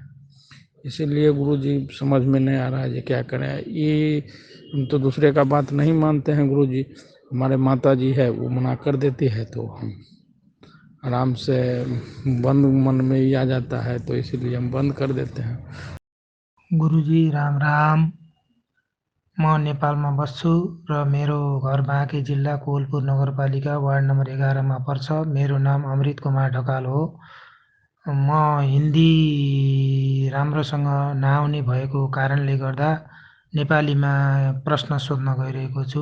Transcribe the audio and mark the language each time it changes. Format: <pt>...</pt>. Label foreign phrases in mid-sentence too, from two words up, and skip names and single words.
<hi>इसीलिए गुरु जी समझ में नहीं आ रहा है जी क्या करें। ये हम तो दूसरे का बात नहीं मानते हैं गुरु जी, हमारे माता जी है वो मना कर देती है तो हम आराम से बंद मन में ही आ जाता है, तो इसीलिए हम बंद कर देते हैं। गुरुजी राम राम।</hi> <ne>म नेपालमा बस्छु र मेरो घर बाँके जिल्ला कोवलपुर नगरपालिका वार्ड नम्बर 11 मा पर्छ। मेरो नाम अमृत कुमार ढकाल हो। म हिन्दी राम्रोसँग नआउने भएको कारणले गर्दा नेपालीमा प्रश्न सोध्न गइरहेको छु।</ne>